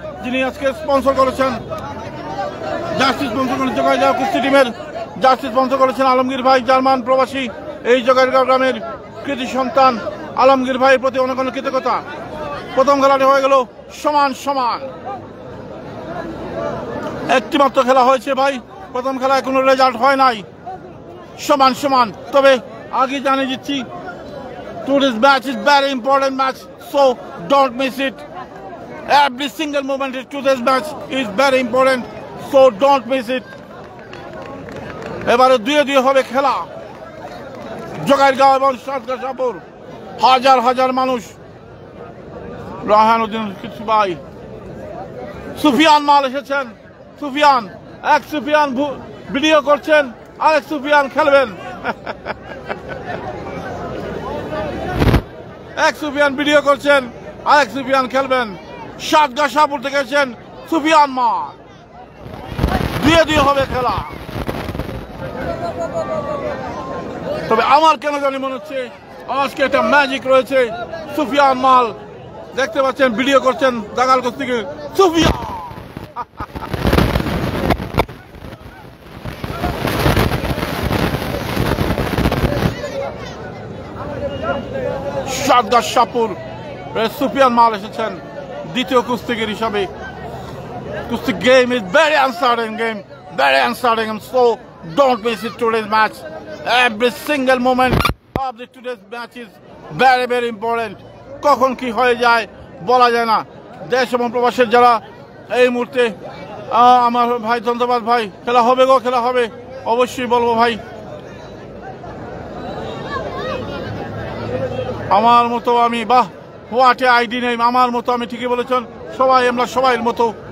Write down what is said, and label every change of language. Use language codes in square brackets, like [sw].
[bn] যিনি আজকে স্পন্সর করেছেন, জার্সি স্পন্সর করেছেন জোগাড়গাঁও কুস্তি টিমের, জার্সি স্পন্সর করেছেন আলমগীর ভাই, জার্মান প্রবাসী, এই জোগাড়গাঁও গ্রামের কৃতি সন্তান আলমগীর ভাইয়ের প্রতি অনেক অনেক কৃতজ্ঞতা। প্রথম খেলাটি হয়ে গেল সমান সমান। একটি মাত্র খেলা হয়েছে ভাই, প্রথম খেলায় কোনো রেজাল্ট হয় নাই, সমান সমান। তবে আগে জানিয়ে দিচ্ছি, [en] today's match is very important match, so don't miss it. Every single moment in today's match is very important, so don't miss it. [bn] এবারে দুয়ে দুয়ে হবে খেলা, জোগাড়গাঁও এবং সাতগাছাপুর, হাজার হাজার মানুষ। রাহানুদ্দিন কিছু ভাই, সুফিয়ান মাল এসেছেন, সুফিয়ান, এক সুফিয়ান ভিডিও করছেন, আরেক সুফিয়ান খেলবেন। এক সুফিয়ান ভিডিও করছেন, আরেক সুফিয়ান খেলবেন। সাতগাছাপুর থেকে এসেছেন সুফিয়ান মাল। দুয়ে দুয়ে হবে খেলা। তবে আমার কেন জানি মনে হচ্ছে আজকে একটা ম্যাজিক রয়েছে। সুফিয়ান মাল দেখতে পাচ্ছেন, ভিডিও করছেন দাগাল কুস্তিকে সুফিয়ান। সাতগাছাপুর সুফিয়ান মাল এসেছেন দ্বিতীয় কুস্তিগির হিসাবে। [en] কুস্তি game is very uncertain game, very uncertain, and so don't miss it today's match. Every single moment of the today's match is very very important. [bn] কখন কি হয়ে যায় বলা যায় না। দেশ এবং প্রবাসের যারা এই মুহূর্তে, আমার ভাই ধন্যবাদ ভাই, খেলা হবে গো, খেলা হবে, অবশ্যই বলবো ভাই। আমার মতো আমি, বাহ হোয়াট এ আইডি নেই, আমার মতো আমি, ঠিকই বলেছেন সবাই, আমরা সবাই মতো।